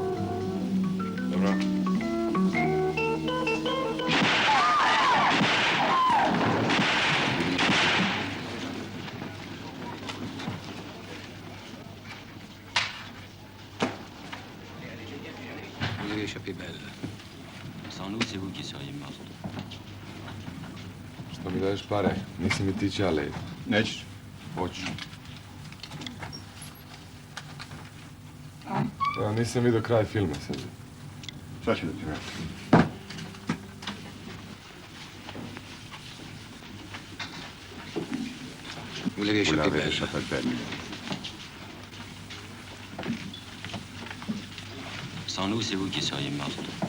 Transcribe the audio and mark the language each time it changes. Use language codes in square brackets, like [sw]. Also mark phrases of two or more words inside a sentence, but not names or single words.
[hr] Dobro. [fr] Vous avez échappé belle. Sans nous, c'est vous qui seriez morte. [hr] Što mi daješ pare? Nisi mi ti ćale. Nećeš? Hoću. Ja nisam vidio kraj filma sad. Šta će da ti vrati? [fr] Vous l'avez échappé belle. Sans nous, c'est vous qui seriez morte.